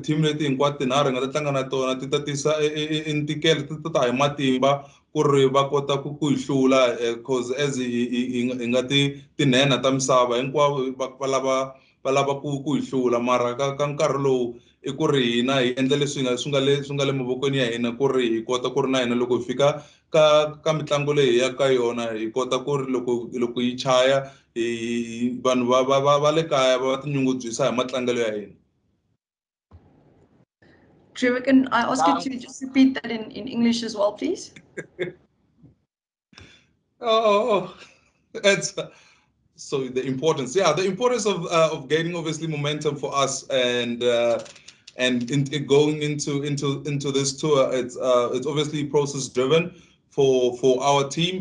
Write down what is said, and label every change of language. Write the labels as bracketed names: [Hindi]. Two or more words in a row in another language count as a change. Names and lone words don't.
[Tsonga] ti-team leti hinkwato tinharhu hi nga ta tlanga na tona ti ta tisa ntikelo ti ta hi matimba ku ri va kota ku hi hlula [English] cause as [Tsonga] hi nga ti nhenha ta misava hinkwavo va lava ku hi hlula mara ka nkarhi lowu i ku ri hina hi endla leswi swi nga le mavokweni ya hina ku ri hi kota ku ri na hina loko hi fika ka mitlangu leyi hi ya ka yona hi kota ku ri loko yi chaya vanhu va le kaya va tinyungubyisa hi matlangelo ya hina. [English] Trevor, can I ask you to just repeat that in English as well, please? Oh, it's so the importance of gaining obviously momentum for us and And going into this tour, it's obviously process driven for our team.